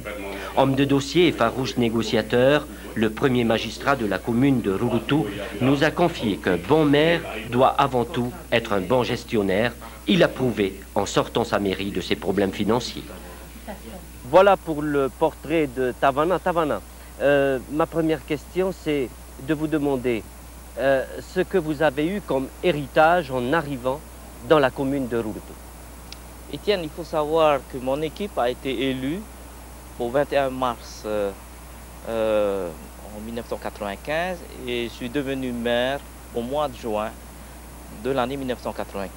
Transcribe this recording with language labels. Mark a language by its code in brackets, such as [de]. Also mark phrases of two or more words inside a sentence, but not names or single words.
[fr] Homme de dossier et farouche négociateur, le premier magistrat de la commune de Rurutu nous a confié qu'un bon maire doit avant tout être un bon gestionnaire. Il a prouvé en sortant sa mairie de ses problèmes financiers. Voilà pour le portrait de Tavana. Tavana, ma première question, c'est de vous demander ce que vous avez eu comme héritage en arrivant dans la commune de Rurutu. Étienne, il faut savoir que mon équipe a été élue au 21 mars en 1995 et je suis devenu maire au mois de juin de l'année 1995.